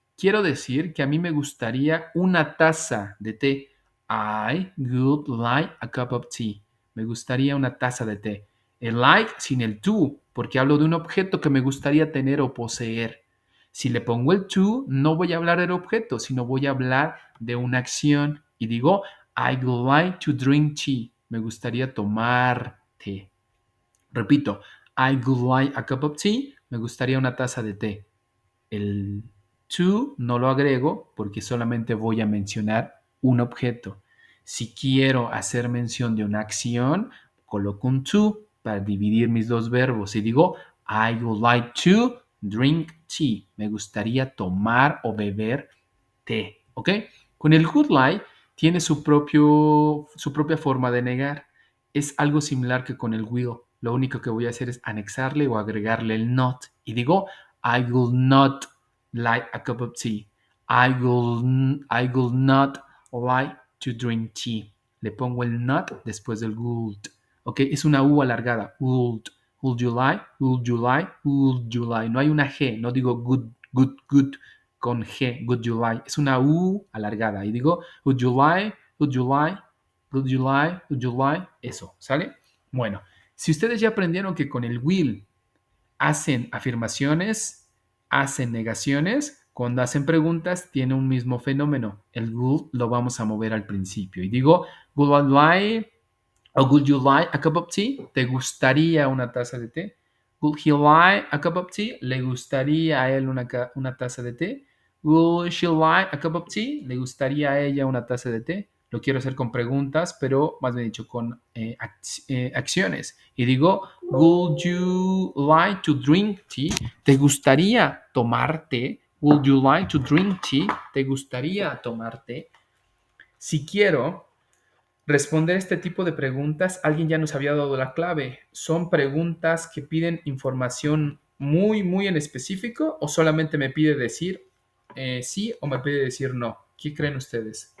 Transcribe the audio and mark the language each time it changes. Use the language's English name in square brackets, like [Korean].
[Spanish] Quiero decir que a mí me gustaría una taza de té. [English] I would like a cup of tea. [Spanish] Me gustaría una taza de té. El like sin el to porque hablo de un objeto que me gustaría tener o poseer. Si le pongo el to, no voy a hablar del objeto, sino voy a hablar de una acción. Y digo, [English] I would like to drink tea. [Spanish] Me gustaría tomar té. Repito, [English] I would like a cup of tea. [Spanish] Me gustaría una taza de té. El to no lo agrego porque solamente voy a mencionar un objeto. Si quiero hacer mención de una acción, coloco un to para dividir mis dos verbos y digo, [English] I would like to drink tea. [Spanish] Me gustaría tomar o beber té. ¿Ok? Con el would like tiene su propia forma de negar. Es algo similar que con el will. Lo único que voy a hacer es anexarle o agregarle el not. Y digo, [English] I will not like a cup of tea. I will not like to drink tea. [Spanish] Le pongo el not después del would. [English] ¿Ok? [Spanish] Es una U alargada. [English] Would. Would you like? Would you like? Would you like? [Spanish] No hay una G. No digo [English] good, good, good [Spanish] con G. [English] Would you like? [Spanish] Es una U alargada. Y digo, [English] would you like? Would you like? Would you like? Would you like? [Spanish] Eso. ¿Sale? Bueno, si ustedes ya aprendieron que con el will hacen afirmaciones, hacen negaciones, cuando hacen preguntas tiene un mismo fenómeno. El would lo vamos a mover al principio. Y digo, [English] would I like [Spanish] o [English] would you like a cup of tea? [Spanish] ¿Te gustaría una taza de té? [English] Would he like a cup of tea? [Spanish] ¿Le gustaría a él una taza de té? [English] Would she like a cup of tea? [Spanish] ¿Le gustaría a ella una taza de té? Lo quiero hacer con preguntas, pero más bien dicho con acciones. Y digo, [English] would you like to drink tea? [Spanish] ¿Te gustaría tomar té? [English] Would you like to drink tea? [Spanish] ¿Te gustaría tomar té? Si quiero responder este tipo de preguntas, alguien ya nos había dado la clave. Son preguntas que piden información muy, muy en específico o solamente me pide decir sí o me pide decir no. ¿Qué creen ustedes?